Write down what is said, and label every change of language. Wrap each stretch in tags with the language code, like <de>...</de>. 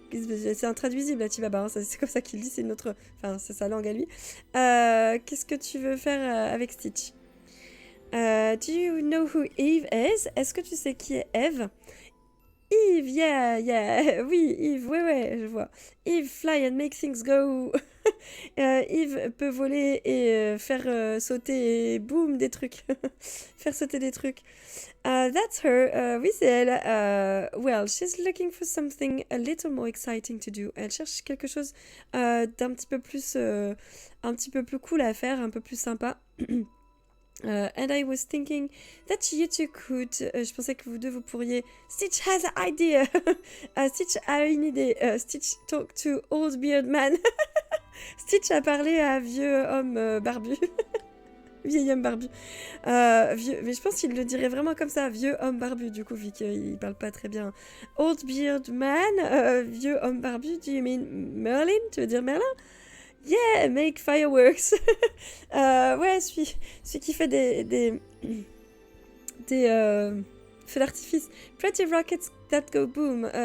<fr>C'est intraduisible, Achibaba. Hein, c'est comme ça qu'il dit, c'est une autre... Enfin, c'est sa langue à lui. Qu'est-ce que tu veux faire avec Stitch?</fr> <en>Do you know who Eve is?</en> <fr>Est-ce que tu sais qui est Eve? Eve, yeah. Oui, Eve, ouais, je vois.</fr> <en>Eve, fly and make things go.</en> <fr>Eve peut voler et faire sauter, boum, des trucs. Faire sauter des trucs.</fr> <en>That's her.</en> <fr>Oui, c'est elle.</fr> <en>Well, she's looking for something a little more exciting to do.</en> <fr>Elle cherche quelque chose d'un petit peu plus, un petit peu plus cool à faire, un peu plus sympa.</fr> <en>And I was thinking that you two could.</en> <fr>Je pensais que vous deux vous pourriez.</fr> <en>Stitch has an idea.</en> <fr>Stitch a une idée.</fr> <en>Stitch talk to old beard man.</en> <fr>Stitch a parlé à vieux homme barbu. Vieil homme barbu. Mais je pense qu'il le dirait vraiment comme ça, vieux homme barbu, du coup, vu qu'il parle pas très bien.</fr> <en>Old beard man,</en> <fr>vieux homme barbu,</fr> <en>do you mean Merlin?</en> <fr>Tu veux dire Merlin?</fr> <en>Yeah, make fireworks.</en> <fr>Ouais, celui qui fait des feux d'artifice.</fr> <en>Pretty rockets that go boom.</en>